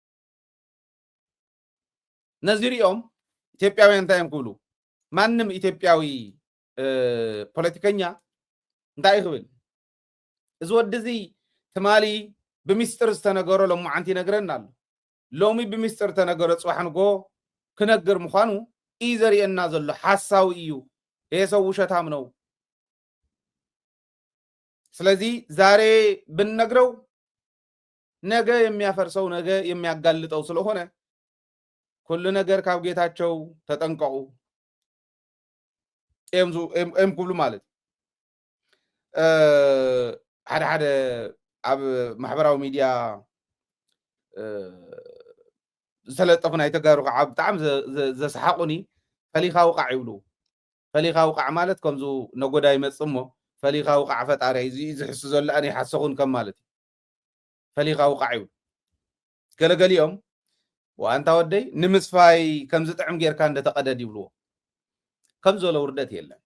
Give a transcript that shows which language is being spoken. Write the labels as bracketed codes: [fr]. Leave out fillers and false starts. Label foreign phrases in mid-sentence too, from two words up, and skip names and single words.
[ti] ነዚሪኦም ኢትዮጵያውያን እንታይ እዮም ክብሉ ማንም ኢትዮጵያዊ ፖለቲከኛ እንታይ ይኽብል እዚ ወዲ እዚ ትማሊ ብምስጥር ዝተነገሮ ሎሙዓንቲ ይነግረና ኣሎ ሎሚ ብምስጥር ተነገሮ ጽባሕ ንጎ ክነግር ምዃኑ እዩ ዘርእየና ዘሎ ሓሳዊ እዩ [am] ይሄ ሰው ውሸታም ነው ስለዚህ ዛሬ ብንነግረው ነገ የሚያፈርሰው ነገ የሚያጋልጠው ስለሆነ [ti] ኩሉ ነገር ካብ ጌታቸው ተጠንቀቁ [am] ኤም [ti] ኩሉ ማለት ሓደ ኣብ ማሕበራዊ ሚድያ ዝተለጠፉ ናይ ተጋሩ ከዓ ብጣዕሚ ዘሰሓቁኒ ፈሊኻ ውቃዕ ይብሉ ፈሊኻ ውቃዕ ማለት ከምዙ ነጎዳ ይመጽእ እሞ ፈሊኻ ውቃዕ ፈጣሪ ዝሕሱ ዘሎ ኣነ ይሓሰኹን ከም ማለት እዩ ፈሊኻ ውቃዕ ይብሉ ገለገሊኦም ወአንታ ወደይ ንምስፋይ ከም ዝጥዕም ጌርካ እንደተቀደድ ይብልዎ ከም ዘሎ ውርደት የለን